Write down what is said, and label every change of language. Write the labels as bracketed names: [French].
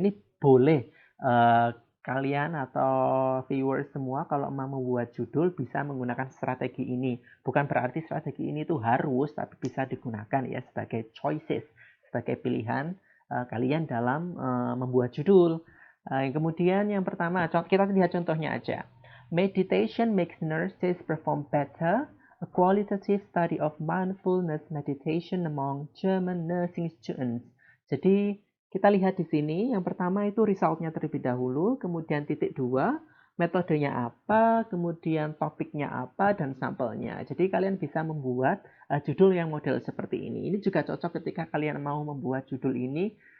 [Indonesian] Ini boleh kalian atau viewers semua kalau mau membuat judul bisa menggunakan strategi ini. Bukan berarti strategi ini itu harus, tapi bisa digunakan ya sebagai choices, sebagai pilihan kalian dalam membuat judul. Kemudian yang pertama, kita lihat contohnya aja. [English] Meditation makes nurses perform better. A qualitative study of mindfulness meditation among German nursing students. [Indonesian] Jadi kita lihat di sini, yang pertama itu resultnya terlebih dahulu, kemudian titik 2, metodenya apa, kemudian topiknya apa, dan sampelnya. Jadi kalian bisa membuat judul yang model seperti ini. Ini juga cocok ketika kalian mau membuat judul ini.